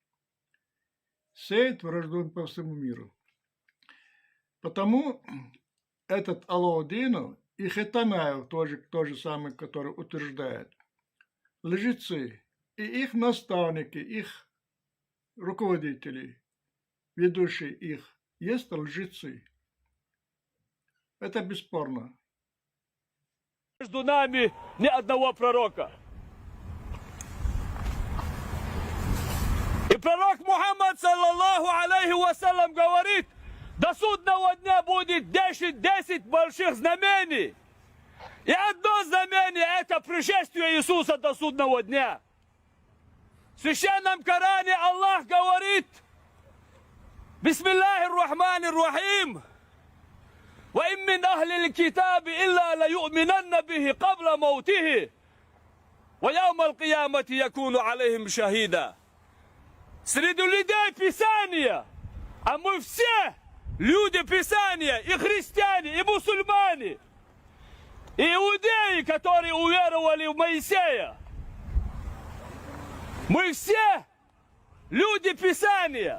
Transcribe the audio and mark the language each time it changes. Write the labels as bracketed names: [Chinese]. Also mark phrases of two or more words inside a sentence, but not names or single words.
[Russian] Сеет вражду по всему миру. Потому этот Алаудинов и Хетанаев, тоже тот же самый, который утверждает, лжецы и их наставники, их руководители, ведущие их, есть лжецы. Это бесспорно. Между нами ни одного пророка. И пророк Мухаммад, [Arabic] صلى الله عليه وسلم, [Russian] говорит, до судного дня будет 10 больших знамений. И одно знамение – это пришествие Иисуса до судного дня. В Священном Коране Аллах говорит: [Arabic] بسم الله الرحمن الرحيم. وإن من أهل الكتاب إلا ليؤمنن به قبل موته ويوم القيامة يكون عليهم شهيدا. [Russian] Среди людей Писания А мы все люди Писания, и христиане, и мусульмане, и иудеи, которые уверовали в Моисея. Мы все люди Писания.